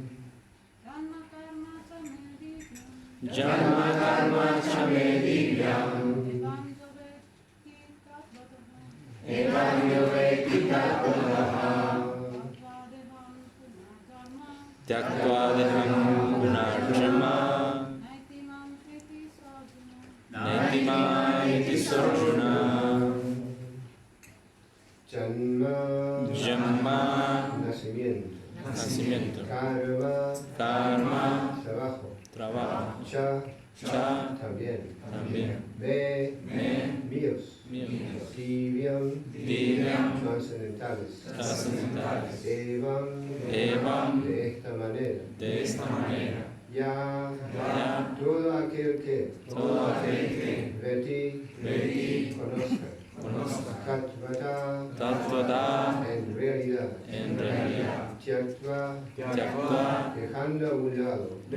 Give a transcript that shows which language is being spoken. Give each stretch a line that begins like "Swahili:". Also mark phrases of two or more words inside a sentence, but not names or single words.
Sanskrit: Janma karma cha medigram Evam yoveti tattvatah Tyaktva deham punarjanma Naitimameti sarjuna. Janma,
Spanish: nacimiento. Karma, trabajo. Cha, también. Míos. Divyam, trascendentales. Evam, de esta manera. Ya, todo aquel que Veti, conozca. Tatvata, en realidad. Tyaktva, dejando a un lado.